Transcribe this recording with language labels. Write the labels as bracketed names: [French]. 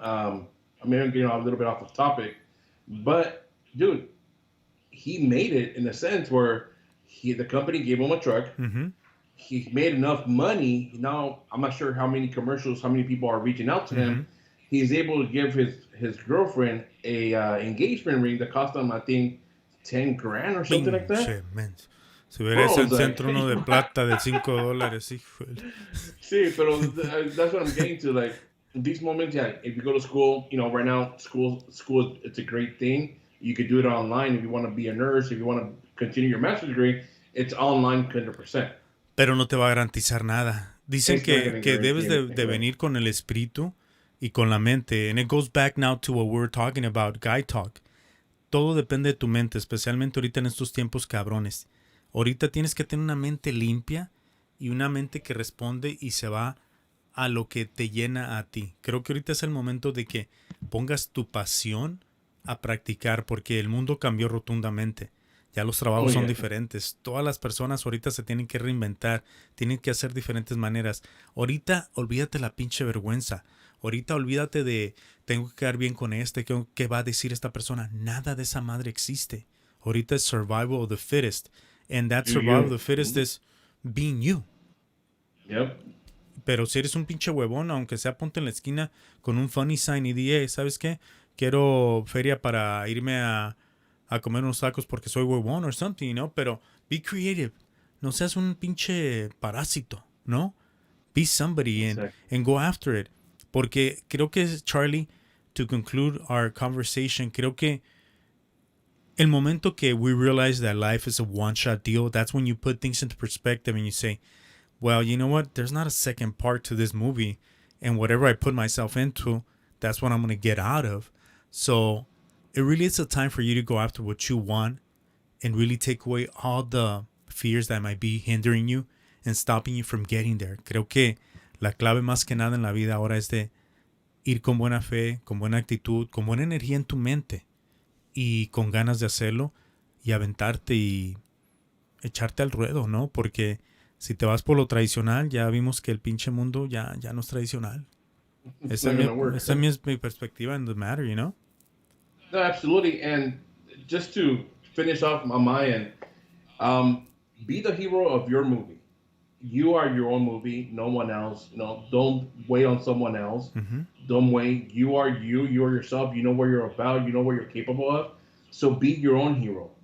[English] I mean, I'm getting a little bit off the topic, but dude, he made it in a sense where the company gave him a truck. Mm-hmm. He made enough money. Now, I'm not sure how many commercials, how many people are reaching out to him. He's able to give his girlfriend a engagement ring that cost him, I think, 10 grand or something like that. [Spanish] Pinche menso. Si hubiera ese centro uno de plata de $5, hijo. [English] See, but that's what I'm getting to. Like these moments, yeah. If you go to school, you know, right now, school, it's a great thing. You could do it online if you want to be a nurse. If you want to continue your master's degree, it's online 100%. [Spanish] Pero no te va a garantizar nada. Dicen que debes de venir con el espíritu y con la mente. [English] And it goes back now to what we were talking about, guy talk. [Spanish] Todo depende de tu mente, especialmente ahorita en estos tiempos cabrones. Ahorita tienes que tener una mente limpia y una mente que responde y se va a lo que te llena a ti. Creo que ahorita es el momento de que pongas tu pasión a practicar, porque el mundo cambió rotundamente. Ya los trabajos son diferentes. Todas las personas ahorita se tienen que reinventar, tienen que hacer diferentes maneras. Ahorita olvídate la pinche vergüenza. Ahorita olvídate de tengo que quedar bien con ¿qué va a decir esta persona? Nada de esa madre existe. Ahorita es [English] survival of the fittest. And that survival of the fittest is being you. Yep. [Spanish] Pero si eres un pinche huevón, aunque sea, ponte en la esquina con un [English] funny sign [Spanish] y di, hey, ¿sabes qué? Quiero feria para irme a comer unos tacos porque soy huevón [English] or something, you know? [Spanish] Pero [English] be creative. [Spanish] No seas un pinche parásito, ¿no? [English] Be somebody and go after it. [Spanish] Porque creo que, [English] Charlie, to conclude our conversation, [Spanish] creo que el momento que [English] we realize that life is a one-shot deal, that's when you put things into perspective and you say, well, you know what? There's not a second part to this movie. And whatever I put myself into, that's what I'm going to get out of. So it really is a time for you to go after what you want and really take away all the fears that might be hindering you and stopping you from getting there. [Spanish] Creo que la clave más que nada en la vida ahora es de ir con buena fe, con buena actitud, con buena energía en tu mente y con ganas de hacerlo y aventarte y echarte al ruedo, ¿no? Porque si te vas por lo tradicional, ya vimos que el pinche mundo ya no es tradicional. Esa es mi perspectiva [English] in the matter, you know? No, absolutely. And just to finish off on my end, be the hero of your movie. You are your own movie, no one else. You know, don't wait on someone else. Don't wait. You are you. You are yourself. You know what you're about. You know what you're capable of. So be your own hero.